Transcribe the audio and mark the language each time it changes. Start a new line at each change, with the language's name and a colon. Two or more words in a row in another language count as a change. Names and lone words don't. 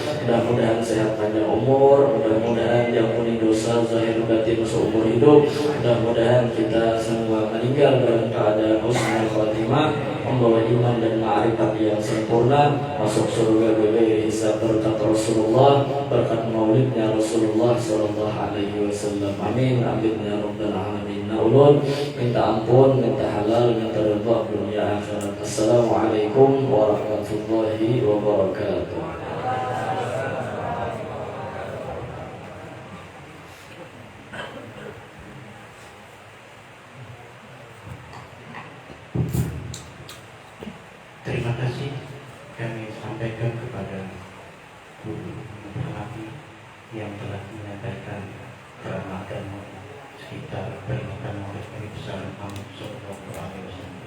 Indonesian: Mudah-mudahan sehat panjang umur, mudah-mudahan diampuni dosa zahir batin seumur hidup. Mudah-mudahan kita semua meninggal dalam keadaan
Arabic: حسن الخاتمة,
Indonesian: membawa iman dan ma'rifat yang sempurna, masuk surga bebas hisab berkat Rasulullah, berkat maulidnya Rasulullah
Arabic: صلى الله عليه وسلم. آمين آمين يا رب العالمين.
Indonesian: Naulun minta ampun, minta halal, minta ridha dunia akhirat.
Arabic: السلام عليكم ورحمة الله وبركاته.
Indonesian: Terima kasih kami sampaikan kepada guru Nabi yang telah menyampaikan ceramah dan sekitar peringatan Maulid Nabi besar Muhammad
Arabic: صلى الله عليه وسلم.